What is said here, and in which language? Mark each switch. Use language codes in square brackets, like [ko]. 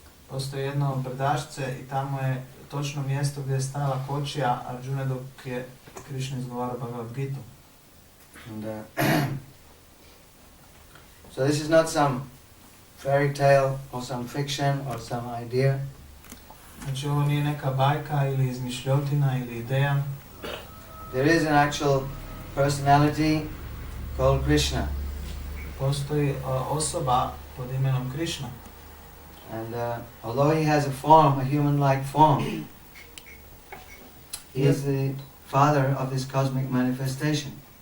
[hr] Postoji jedno brdašce i tamo je točno mjesto gdje je stajala kočija Arjuna dok je Krishna izgovarao Bhagavad Gitu. [en] And so this is not some fairy tale or some fiction or some idea. [hr] Znači ovo nije neka bajka ili izmišljotina ili ideja. [en] There is an actual personality called Krishna. [hr] Postoji osoba pod imenom Krishna. [en] And although he has a form, a human-like form, he is the father of this cosmic manifestation.